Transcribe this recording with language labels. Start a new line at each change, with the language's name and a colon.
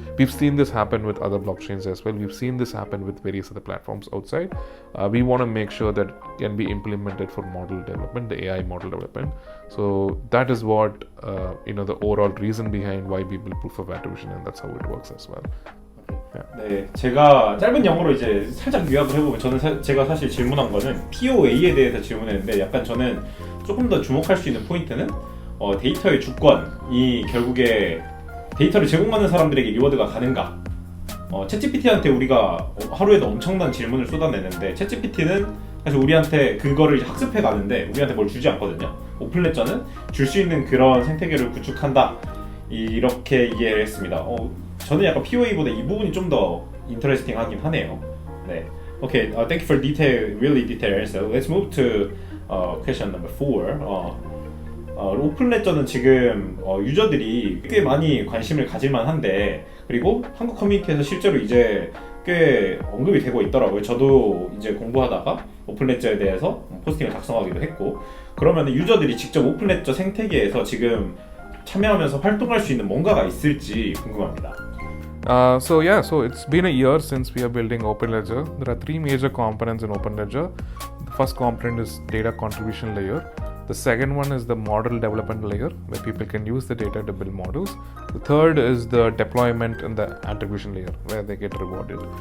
English: We've seen this happen with other blockchains as well. We've seen this happen with various other platforms outside. We want to make sure that it can be implemented for model development, the AI model development. So that is what the overall reason behind why we build proof of attribution, and that's how it works as well.
Korean: 네, 제가 짧은 영어로 이제 살짝 요약을 해보면 제가 사실 질문한 거는 POA에 대해서 질문했는데 약간 저는 조금 더 주목할 수 있는 포인트는 데이터의 주권이 결국에 데이터를 제공하는 사람들에게 리워드가 가는가. 챗GPT한테 우리가 하루에도 엄청난 질문을 쏟아내는데 챗GPT는 사실 우리한테 그거를 이제 학습해 가는데 우리한테 뭘 주지 않거든요. 오픈레저는 줄 수 있는 그런 생태계를 구축한다. 이렇게 이해를 했습니다. 저는 약간 POA보다 이 부분이 좀 더 인터레스팅 하긴 하네요. 네.
English: Okay, thank you for really detailed answer. Let's move to question number 4.
Korean: 오픈레저는 지금 유저들이 꽤 많이 관심을 가질만 한데 그리고 한국 커뮤니티에서 실제로 이제 꽤 언급이 되고 있더라고요. 저도 이제 공부하다가 오픈레저에 대해서 포스팅을 작성하기도 했고 그러면 유저들이 직접 오픈레저 생태계에서 지금 참여하면서 활동할 수 있는 뭔가가 있을지 궁금합니다.
English: So it's been a year since we are building OpenLedger. There are three major components in OpenLedger. The first component is data contribution layer. The second one is the model development layer, where people can use the data to build models. The third is the deployment and the attribution layer, where they get rewarded.